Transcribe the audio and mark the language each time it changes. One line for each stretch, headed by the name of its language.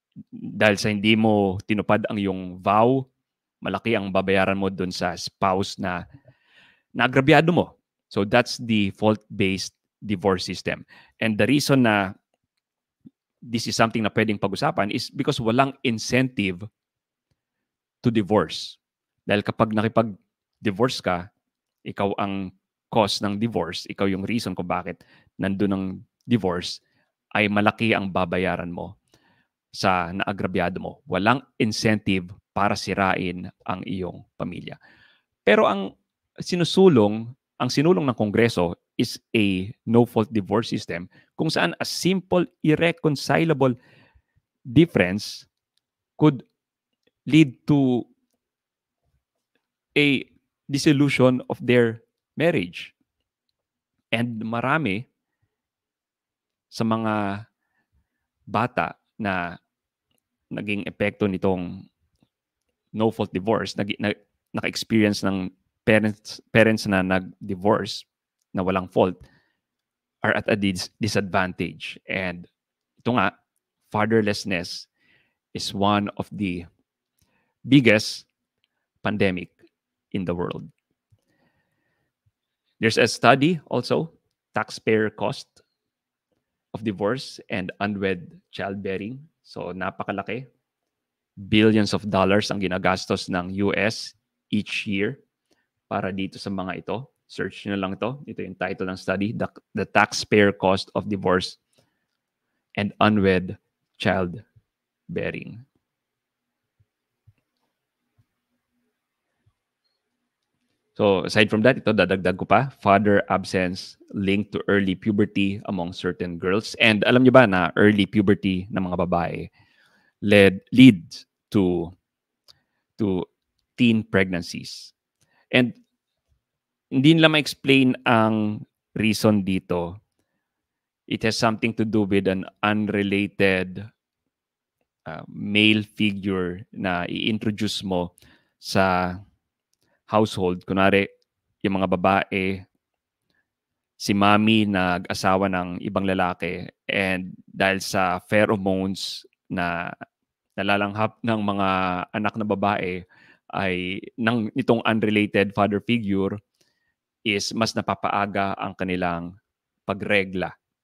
Filipino: Dahil sa hindi mo tinupad ang iyong vow, malaki ang babayaran mo dun sa spouse na naagrabyado mo.
English: So that's the fault-based divorce system. And the reason
Filipino: na
English: this is something
Filipino: na pwedeng pag-usapan
English: is because
Filipino: walang
English: incentive to divorce.
Filipino: Dahil kapag nakipag-divorce ka, ikaw ang cause ng divorce, ikaw yung reason kung bakit nandun ang divorce, ay malaki ang babayaran mo sa naagrabyado mo. Walang incentive para sirain ang iyong pamilya. Pero ang sinulong ng Kongreso
English: is a no-fault divorce system
Filipino: kung saan
English: a simple, irreconcilable difference could lead to a dissolution of their marriage.
Filipino: And marami sa mga bata na naging epekto nitong no-fault divorce, naka-experience ng parents na nag-divorce na walang fault,
English: are at a disadvantage. And
Filipino: ito nga,
English: fatherlessness is one of the biggest pandemic in the world. There's a study also, taxpayer cost of divorce and unwed childbearing.
Filipino: So napakalaki.
English: Billions of dollars
Filipino: ang ginagastos ng US
English: each year
Filipino: para dito sa mga ito. Search nyo lang ito. Ito yung title ng study,
English: The Taxpayer Cost of Divorce and Unwed Childbearing. So aside from that,
Filipino: ito dadagdag ko pa,
English: father absence linked to early puberty among certain girls.
Filipino: And alam niyo ba na early puberty ng mga babae
English: leads to teen pregnancies.
Filipino: And hindi nila ma-explain ang reason dito.
English: It has something to do with an unrelated male figure
Filipino: na i-introduce mo sa
English: household.
Filipino: Kunwari, yung mga babae, si mami nag-asawa ng ibang lalaki, and dahil sa pheromones na nalalanghap ng mga anak na babae ay nitong
English: unrelated father figure
Filipino: is mas napapaaga ang kanilang pagregla.